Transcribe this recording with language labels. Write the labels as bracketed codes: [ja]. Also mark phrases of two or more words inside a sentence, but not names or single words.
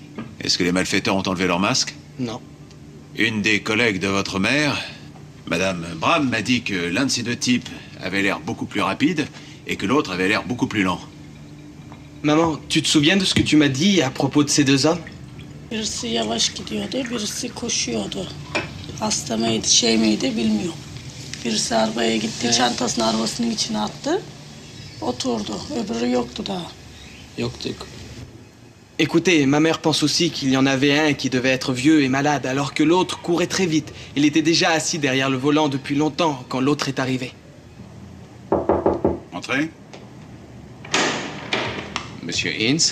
[fr] Est-ce que les malfaiteurs ont enlevé leur masque? Non. Une des collègues de votre mère Madame Bram m'a dit que l'un de ces deux types avait l'air beaucoup plus rapide et que l'autre avait l'air beaucoup plus lent. Maman, tu te souviens de ce que tu m'as dit à propos de ces deux hommes? [tr] Birisi yavaş gidiyordu, birisi koşuyordu. Hasta mıydı, şey miydi bilmiyorum. Birisi arabaya gitti, çantasını arabasının içine attı. Oturdu, öbürü yoktu daha. Yoktuk. [fr] Écoutez, ma mère pense aussi qu'il y en avait un qui devait être vieux et malade, alors que l'autre courait très vite. Il était déjà assis derrière le volant depuis longtemps quand l'autre est arrivé. Entrez. Monsieur Ince?